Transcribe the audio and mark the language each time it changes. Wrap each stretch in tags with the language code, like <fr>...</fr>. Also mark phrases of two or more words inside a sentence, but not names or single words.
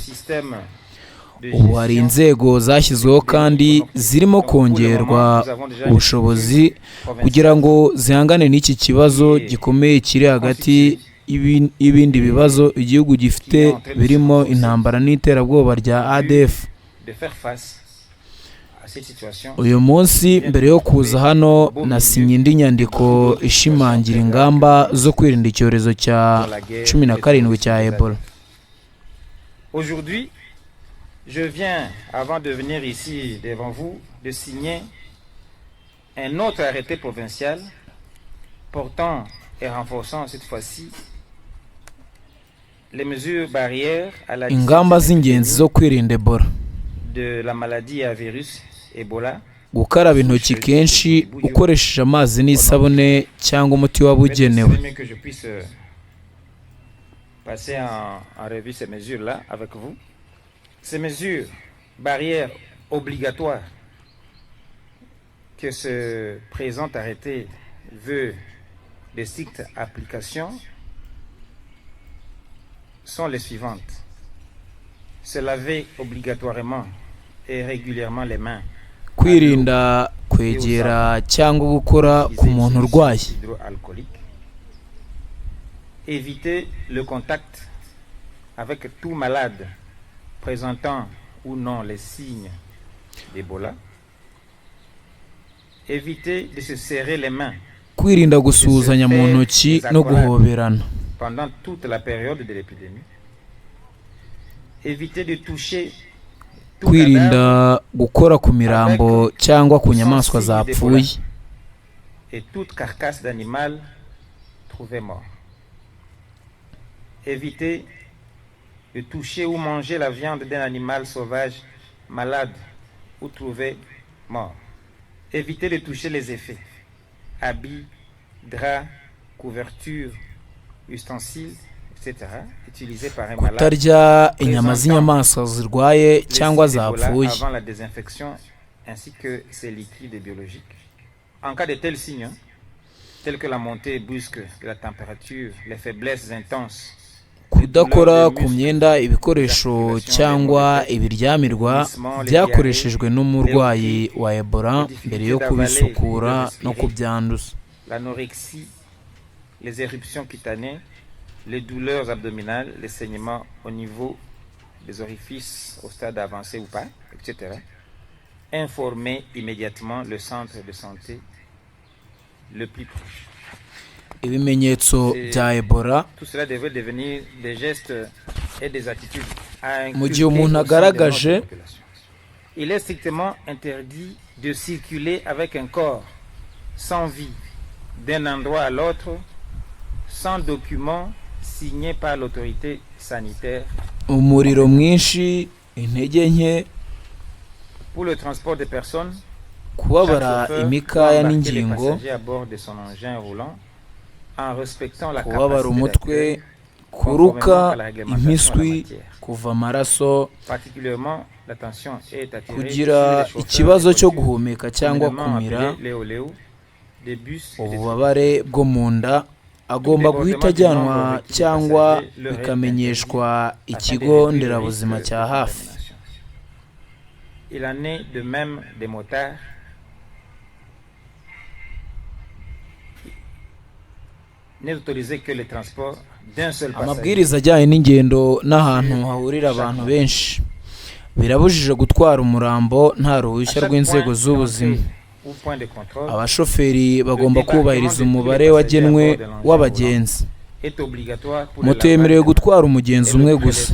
<rw>Ubu hari inzego zashyizweho kandi zirimo kongerwa ubushobozi kugira ngo zihangane n'iki kibazo gikomeye kiri hagati y'ibindi bibazo igihugu gifite birimo intambara n'iterabwoba rya ADF. Uyu munsi mbere yo kuza hano nasinye indi nyandiko ishimangira ingamba zo kwirinda icyorezo cya 17 cya Ebola.</rw> <fr>Aujourd'hui, je viens, avant de venir ici devant vous, de signer un autre arrêté provincial portant et renforçant cette fois-ci les mesures barrières à la</fr> <rw>ingamba z'ingenzi zo kwirinda Ebola.</rw> <fr>De la maladie à virus Ebola.</fr> <rw>Gukaraba intoki kenshi ukoresheje amazi n'isabune cyangwa umuti wabugenewe.</rw> <fr>Que je puisse passer en revue ces mesures-là avec vous. Ces mesures barrières obligatoires que ce présent arrêté veut de stricte application sont les suivantes. Se laver obligatoirement et régulièrement les mains.</fr> <rw>Kwirinda kwegera cyangwa gukora ku muntu urwaye.</rw> <fr>Éviter le contact avec tout malade présentant ou non les signes d'Ebola. Éviter de se serrer les mains.</fr> <rw>Kwirinda gusuhuzanya mu ntoki no guhoberana.</rw> <fr>Pendant toute la période de l'épidémie. Éviter de toucher.</fr> <rw>Kwirinda gukora ku mirambo cyangwa ku nyamaswa zapfuye.</rw> <fr>Et toute carcasse d'animal trouvée mort. Éviter de toucher ou manger la viande d'un animal sauvage malade ou trouvé mort. Éviter de toucher les effets, habits, draps, couvertures, ustensiles, etc. utilisés par un malade.</fr> <rw>Kutarya inyama z'inyamaswa zirwaye cyangwa zapfuye.</rw> <fr>Avant la désinfection ainsi que ces liquides biologiques. En cas de tels signes, tels que la montée brusque de la température, les faiblesses intenses,</fr> <rw>kudakora ku myenda, ibikoresho cyangwa ibiryamirwa byakoreshejwe n'umurwayi wa Ebola mbere yo kubisukura no kubyanduza.</rw> <fr>l'anorexie, les éruptions cutanées, les douleurs abdominales, les saignements au niveau des orifices au stade avancé ou pas, etc. Informer immédiatement le centre de santé le plus proche.</fr> <rw>Ibimenyetso bya Ebola</rw> <fr>Tout cela devrait devenir des gestes et des attitudes à</fr> <rw>mu gihe</rw> <fr>inculquer</fr> <rw>umuntu</rw> <fr>au sein de</fr> <rw>agaragaje</rw> <fr>notre population. Il est strictement interdit de circuler avec un corps sans vie d'un endroit à l'autre sans document signé par l'autorité sanitaire.</fr> <rw>umuriro mwinshi, intege nke,</rw> <fr>Pour le transport des personnes,</fr> <rw>kubabara</rw> <fr>chaque chauffeur</fr> <rw>imikaya</rw> <fr>doit embarquer les</fr> <rw>n'ingingo,</rw> <fr>passagers à bord de son engin roulant en respectant la</fr> <rw>kubabara</rw> <fr>capacité</fr> <rw>umutwe,</rw> <fr>d'accueil</fr> <rw>kuruka</rw> <fr>conformément à la réglementation en la</fr> <rw>impiswi,</rw> <fr>matière.</fr> <rw>kuva amaraso,</rw> <fr>Particulièrement, l'attention est attirée</fr> <rw>kugira</rw> <fr>sur les</fr> <rw>ikibazo</rw> <fr>chauffeurs</fr> <rw>cyo</rw> <fr>des voitures,</fr> <rw>guhumeka cyangwa</rw> <fr>communément</fr> <rw>kumira,</rw> <fr>appelés léo-léo, des bus et des</fr> <rw>ububabare bwo mu nda agomba guhita ajyanwa cyangwa bikamenyeshwa ikigo nderabuzima cya hafi.</rw> <fr>Il en est de même des motards. N'est autorisé que le transport d'un seul passager.</fr> <rw>Amabwiriza ajyanye n'ingendo n'ahantu hahurira abantu benshi. Birabujije gutwara umurambo nta ruhushya rw'inzego z'ubuzima. Abashoferi bagomba kubahiriza umubare wagenwe w'abagenzi. Moto yemerewe gutwara umugenzi umwe gusa.</rw>